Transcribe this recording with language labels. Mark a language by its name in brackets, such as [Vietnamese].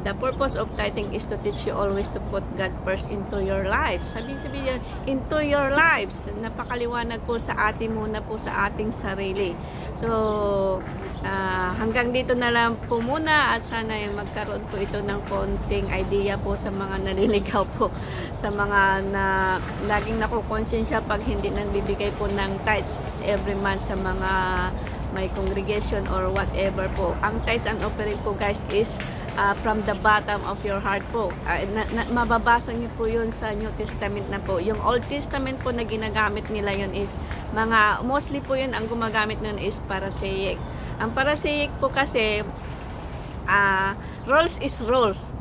[English] The purpose of tithing is to teach you always to put God first into your lives. [Filipino] Sabihin into your lives. Napakaliwanag po sa atin muna po sa ating sarili. So hanggang dito na lang po muna, at sana yung magkaroon po ito ng konting idea po sa mga naliligaw po, sa mga na laging nakukonsensya pag hindi nagbibigay po ng tithes every month sa mga may congregation or whatever po. [English] Ang tithes and offering po guys is from the bottom of your heart po. [Filipino] Mababasa niyo po yun sa New Testament na po. Yung Old Testament po na ginagamit nila yun is mostly po yun ang gumagamit nun is Pharisaic. Ang Pharisaic po kasi rules is rules.